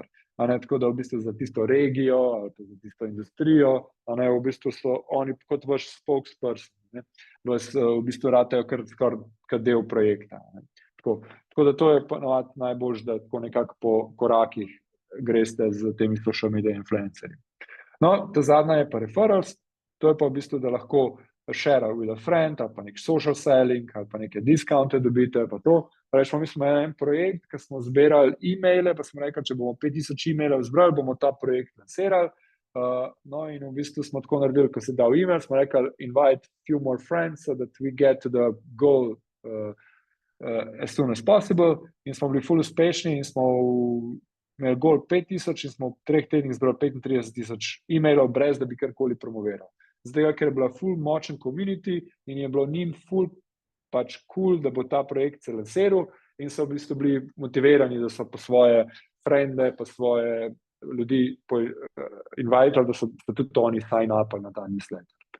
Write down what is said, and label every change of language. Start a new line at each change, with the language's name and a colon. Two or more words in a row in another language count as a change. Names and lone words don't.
Slovenian: Tako da v bistvu za tisto regijo ali pa za tisto industrijo, v bistvu so oni kot vaš spokesperson, vas v bistvu ratejo kar del projekta. Tako da to je najboljše, da tako nekako po korakih greste z temi
English: social media
Slovenian: influencerji. Ta zadnja je pa referrals, to je pa v bistvu, da lahko
English: share with a friend,
Slovenian: ali pa nek
English: social selling,
Slovenian: ali pa neke discounte dobite, pa to. Rečemo, mi smo en projekt, ki smo zbirali e-maile, pa smo rekli, če bomo 5000 e-mailov zbrali, bomo ta projekt lansirali. In v bistvu smo tako naredili, ko se dal e-mail, smo rekli,
English: invite few more friends, so that we get to the goal as soon as possible.
Slovenian: In smo bili ful uspešni in smo imeli goal 5000 in smo v 3 tednih zbrali 35,000 e-mailov, brez da bi karkoli promoviral. Zdaj, ker je bila ful močen community in je bilo njim ful cool, da bo ta projekt se lansiral in so v bistvu bili motivirani, da so po svoje frende, po svoje ljudi invitali, da so tudi oni sign upali na ta newsletter.